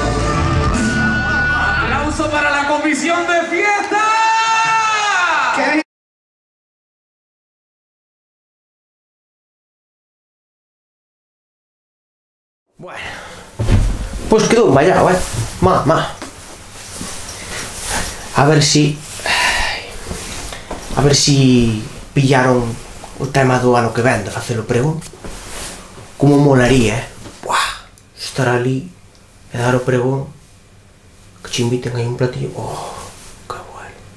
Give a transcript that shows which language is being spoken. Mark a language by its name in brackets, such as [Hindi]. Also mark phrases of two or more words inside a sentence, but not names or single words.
[Spanish] ¡Aplauso para la comisión de fiesta! ¿Qué? Bueno, pues quedó vallado, Ma. [Galician] A ver si pillaron o tema do ano que ven de facer o pregón. como molaría, buah, estar ali e dar o pregón, que che inviten aí un platillo, [Spanish] que bueno.